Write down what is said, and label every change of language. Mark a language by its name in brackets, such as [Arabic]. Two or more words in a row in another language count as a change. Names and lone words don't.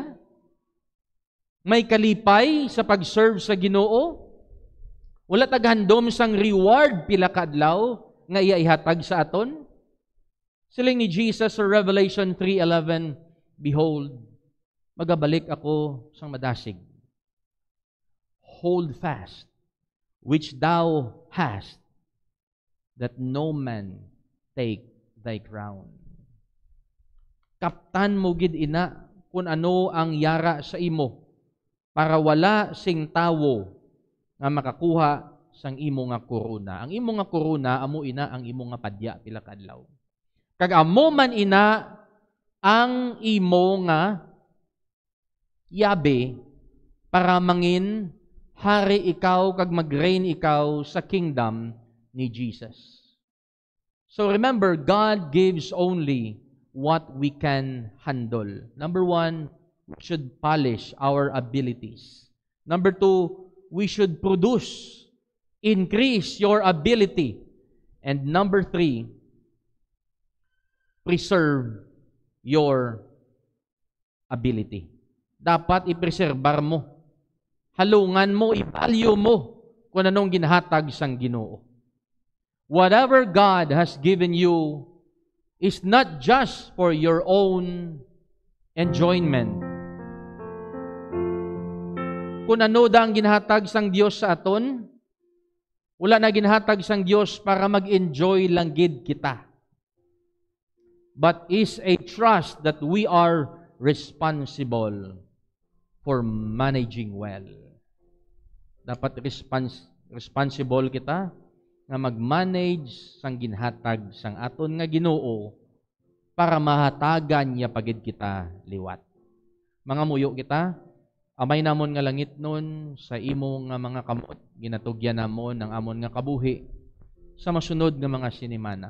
[Hiligaynon] May kalipay sa pag-serve sa Ginoo. Wala tagahandom sang reward pila ka adlaw nga iya ihatag sa aton. Siling ni Jesus sa Revelation 3:11, behold, magabalik ako sang madasig. [English] Hold fast, which thou hast, that no man take thy crown. [Hiligaynon] Kaptan mo gid ina kung ano ang yara sa imo, para wala sing tawo nga makakuha sang imo nga korona. Ang imo nga korona, amo ina ang imo nga padya pila ka adlaw. Kag amo man ina ang imo nga yabe para mangin hari ikaw kag mag-reign ikaw sa kingdom ni Jesus. [English] So remember, God gives only what we can handle. Number 1, we should polish our abilities. Number 2, we should produce, increase your ability. And number 3, preserve your ability. [Hiligaynon] Dapat ipreserbar mo. Halungan mo, i-value mo kung anong ginahatag sang Ginoo. [English] Whatever God has given you is not just for your own enjoyment. [Hiligaynon] Kung ano da ang ginahatag sang Dios sa aton, wala na ginahatag sang Dios para mag-enjoy lang gid kita. [English] But is a trust that we are responsible for managing well. [Hiligaynon] Dapat responsible kita nga mag-manage sang ginhatag sang aton nga Ginoo para mahatagan niya pagid kita liwat. Mga muyo kita, amay namon nga langit nun sa imo nga mga kamot, ginatugyan namon ang amon nga kabuhi sa masunod nga mga sinimana.